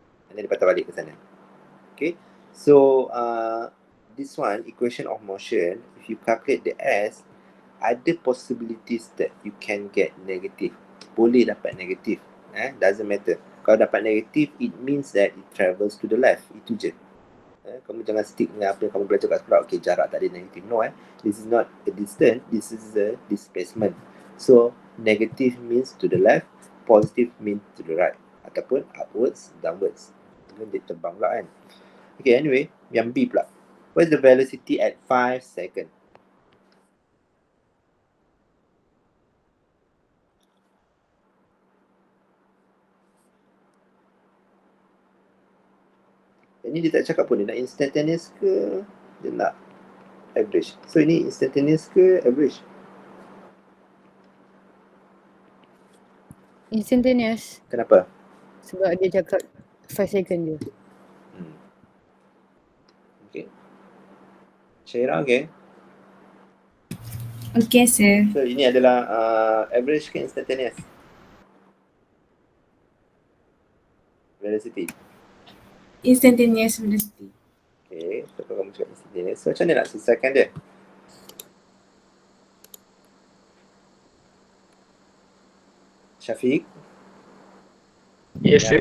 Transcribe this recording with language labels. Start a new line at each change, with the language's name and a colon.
English: And then
Malay: dia patah balik ke sana.
English: Okay. So this one, equation of motion, if you calculate the S, ada possibilities that you can get negative.
Malay: Boleh dapat negatif.
English: Doesn't matter.
Malay: Kalau dapat negatif,
English: it means that it travels to the left.
Malay: Itu je. Kamu jangan stick dengan apa yang kamu belajar kat sekolah. Okay, jarak tak ada negatif.
English: No, this is not a distance. This is a displacement. So, negative means to the left. Positive means to the right.
Malay: Ataupun upwards, downwards. Itu dia terbang pula kan. Okay, anyway, yang B pula.
English: What is the velocity at 5 seconds?
Malay: Ini dia tak cakap pun, dia nak instantaneous ke dia nak average. So ini instantaneous ke average?
English: Instantaneous.
Malay: Kenapa? Sebab dia cakap 5 second je.
English: Okay. Syaira, okay. Okay, sir.
Malay: So ini adalah average ke instantaneous?
English: Velocity. Instantaneous velocity.
Malay: Okay, so kalau kamu cakap instantaneous, so macam mana nak selesaikan dia? Syafiq?
English: Yes, sir.